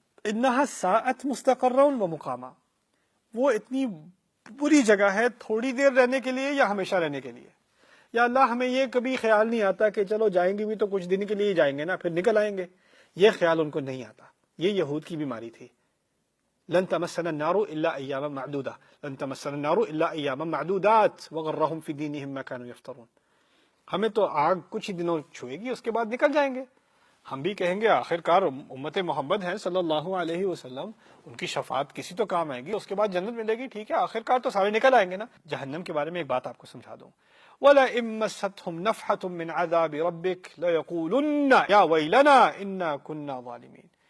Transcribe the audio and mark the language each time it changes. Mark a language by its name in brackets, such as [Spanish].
[Arabic] انہا ساعت مستقرا و مقاما، [Urdu] وہ اتنی بری جگہ ہے تھوڑی دیر رہنے کے لیے یا ہمیشہ رہنے کے لیے. یا اللہ ہمیں یہ کبھی خیال نہیں آتا کہ چلو جائیں گے بھی تو کچھ دن کے لیے جائیں گے نا، پھر نکل آئیں گے. یہ خیال ان کو نہیں آتا. یہ یہود کی بیماری تھی. [Arabic] لن تمسنا النار الا ایاما معدودہ، لن تمسنا النار الا ایاما معدودات وغرہم فی دینہم ما كانوا یفترون. [Urdu] ہمیں تو آگ کچھ ہی دنوں چھوئے گی، اس کے بعد نکل جائیں گے. ہم بھی کہیں گے آخر کار امت محمد ہیں صلی اللہ علیہ وسلم، ان کی شفاعت کسی تو کام آئے گی، اس کے بعد جنت ملے گی. ٹھیک ہے، آخر کار تو سارے نکل آئیں گے نا. جہنم کے بارے میں ایک بات آپ کو سمجھا دوں. [Arabic] وَلَئِن مَّسَّتْهُمْ نَفْحَةٌ مِّنْ عَذَابِ رَبِّكَ لَيَقُولُنَّ يَا وَيْلَنَا إِنَّا كُنَّا ظَالِمِينَ.